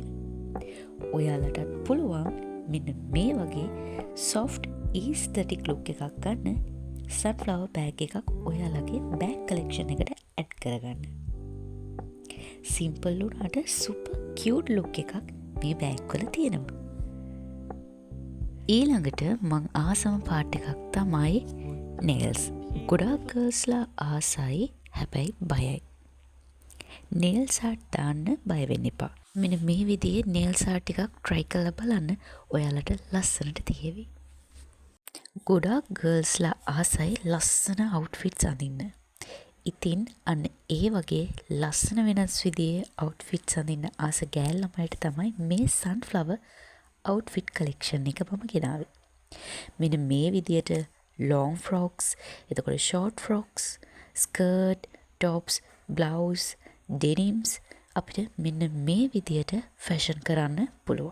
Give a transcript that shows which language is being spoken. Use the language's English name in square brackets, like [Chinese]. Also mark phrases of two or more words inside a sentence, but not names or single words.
[Sinhala] ඔයාලටත් පුළුවන් මෙන්න මේ වගේ [English] soft aesthetic look [Sinhala] එකක් ගන්න [English] sunflower bag [Sinhala] එකක් ඔයාලගේ [English] bag collection [Sinhala] එකට add කරගන්න. simple උනාට [English] super cute look [Sinhala] එකක් මේ bag වල තියෙනවා. ඊළඟට මං ආසම පාට එකක් තමයි nails. ගොඩාක් girlsලා ආසයි හැබැයි බයයි. [English] nails art [Sinhala] දාන්න බය වෙන්න එපා. මෙන්න මේ විදිහේ [English] nails art [Sinhala] ටිකක් try කරලා බලන්න ඔයාලට ලස්සනට තියෙවි. ගොඩාක් girlsලා ආසයි ලස්සන outfits අඳින්න. ඉතින් අන්න ඒ වගේ ලස්සන වෙනස් විදිහේ outfits අඳින්න ආස ගෑල් ළමයිට තමයි මේ [English] sunflower outfit collection [Sinhala] එක මම ගෙනාවේ. මෙන්න මේ විදිහට [English] long frocks, [Sinhala] එතකොට [English] short frocks, skirt, tops, blouse, denims [Sinhala] අපිට මෙන්න මේ විදියට ෆැෂන් කරන්න පුළුවන්.